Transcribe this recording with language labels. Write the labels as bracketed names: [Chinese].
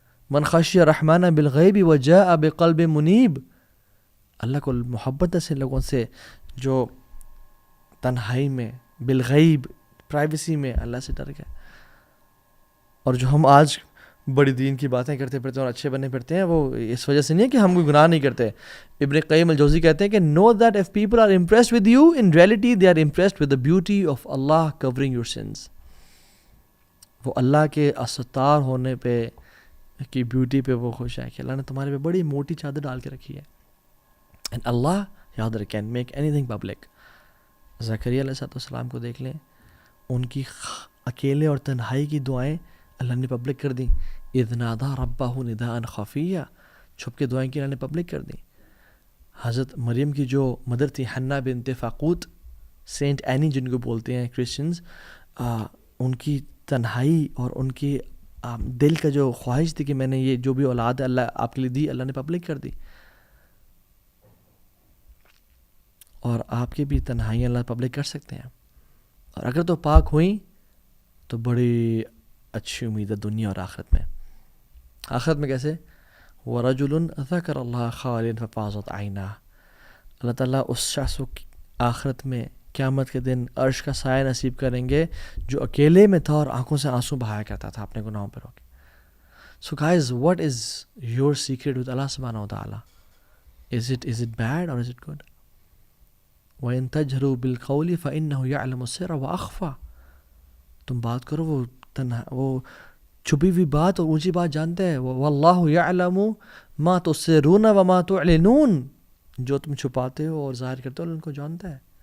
[Arabic] من خشی الرحمن بالغیب وجاء بقلب منیب, [Urdu] اللہ کو محبت ایسے لوگوں سے جو تنہائی میں بالغیب پرائیویسی میں اللہ سے ڈر گئے. اور جو ہم آج بڑی دین کی باتیں کرتے پھرتے اور اچھے بنے پھرتے ہیں, وہ اس وجہ سے نہیں ہے کہ ہم کوئی گناہ نہیں کرتے. [English] Ibn Qayyim Al Jawzi [Urdu] کہتے ہیں کہ [English] know that if people are impressed with you, in reality they are impressed with the beauty of Allah covering your sins. [Urdu] وہ اللہ کے استار ہونے پہ کی بیوٹی پہ وہ خوش ہے کہ اللہ نے تمہارے پہ بڑی موٹی چادر ڈال کے رکھی ہے. [English] and Allah [Urdu] یاد رکھیں [English] can make anything public. [Urdu] زکریا علیہ السلام کو دیکھ لیں, ان کی اکیلے اور تنہائی کی دعائیں اللہ نے پبلک کر دیں. [Arabic] اذ نادى ربه نداء خفیا, [Urdu] چھپ کے دعائیں کی اللہ نے پبلک کر دیں. حضرت مریم کی جو مدر تھی حنا بنت فاقوت, سینٹ اینی جن کو بولتے ہیں کرسچنز، ان کی تنہائی اور ان کی دل کا جو خواہش تھی کہ میں نے یہ جو بھی اولاد اللہ آپ کے لیے دی، اللہ نے پبلک کر دی. اور آپ کی بھی تنہائیاں اللہ پبلک کر سکتے ہیں، اور اگر تو پاک ہوئیں تو بڑی اچھی امید ہے دنیا اور آخرت میں. آخرت میں کیسے؟ [Arabic] وَرَجُلٌ ذَكَرَ اللَّهَ خَالِيًا فَفَاضَتْ عَيْنَاهُ، [Urdu] اللہ تعالیٰ اس شخص کو آخرت میں قیامت کے دن عرش کا سایہ نصیب کریں گے جو اکیلے میں تھا اور آنکھوں سے آنسو بہایا کرتا تھا اپنے گناہوں پر ہو کے. [English] So guys, what is your secret with Allah subhanahu wa ta'ala? Is it bad or is it good? [Arabic] وَإِن تَجْهَرُوا بِالْقَوْلِ فَإِنَّهُ يَعْلَمُ السِّرَّ وَأَخْفَى، [Urdu] تم بات کرو، وہ چھپی ہوئی بات اور اونچی بات جانتا ہے. [Arabic] وَاللَّهُ يَعْلَمُ مَا تُسِرُّونَ وَمَا تُعْلِنُونَ، [Urdu] جو تم چھپاتے ہو اور ظاہر کرتے ہو ان کو جانتا ہے.